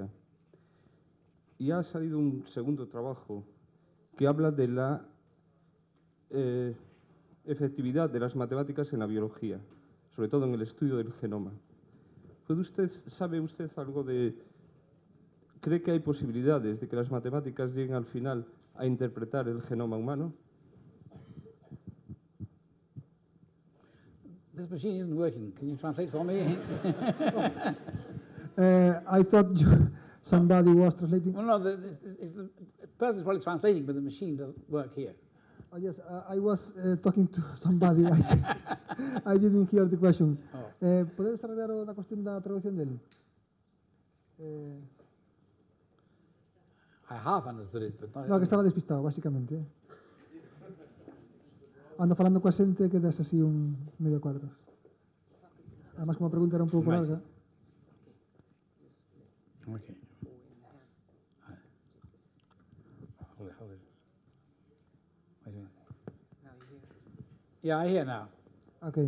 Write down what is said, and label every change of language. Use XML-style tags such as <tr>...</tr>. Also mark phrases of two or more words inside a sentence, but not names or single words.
<es>Y ha salido un segundo trabajo que habla de la efectividad de las matemáticas en la biología, sobre todo en el estudio del genoma. ¿Sabe usted algo de... ¿Cree que hay posibilidades de que las matemáticas lleguen al final a interpretar el genoma humano?</es> <en>This machine isn't working. Can you translate for me? I thought somebody was translating. Well, no, the person is probably translating, but the machine doesn't work here. Oh, yes, I was talking to somebody. I didn't hear the question. Oh.</en> <gl>¿Pode desarrollar a cuestión da traducción dele?</gl> <en>I half understood it, but not...</en> <gl>No, que estaba despistado, básicamente. Ando falando coa xente que das así un medio cuadros. Además, como a pregunta era un pouco larga.</gl> <en>Okay. Hold it. Wait a minute. Now you hear? Yeah, I hear now. Okay.</en>